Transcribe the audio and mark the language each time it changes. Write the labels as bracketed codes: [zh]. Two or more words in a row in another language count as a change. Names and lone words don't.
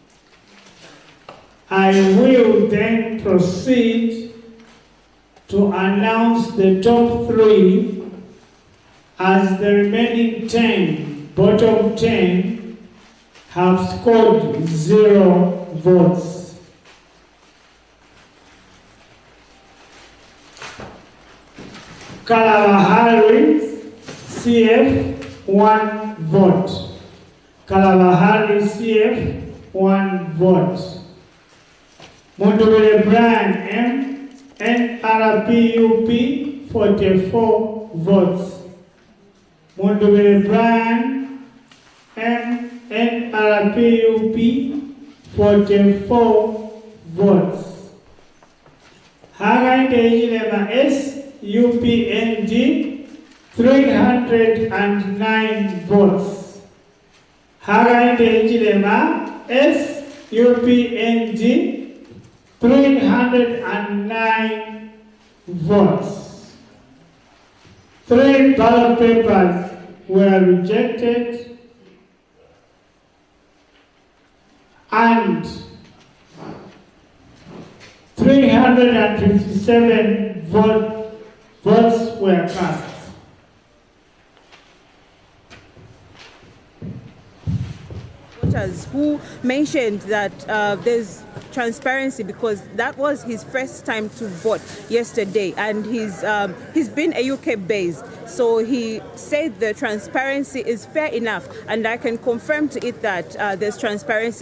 [en] I will then proceed to announce the top 3 as the remaining 10, bottom 10, have scored 0 votes. Kalabahari, CF, 1 vote. Kalabahari, CF, 1 vote. Mundubele Brian M, NRPUP, 44 votes. Mundubele Brian M, NRPUP, 44 votes. Hagainde Ijilema S, UPND, 309 votes. Hagainde Ijilema S, UPND, 309 votes. 3 ballot papers were rejected and 357 votes were cast. Voters who mentioned that there's transparency because that was his first time to vote yesterday, and he's been a UK based, so he said the transparency is fair enough, and I can confirm to it that there's transparency.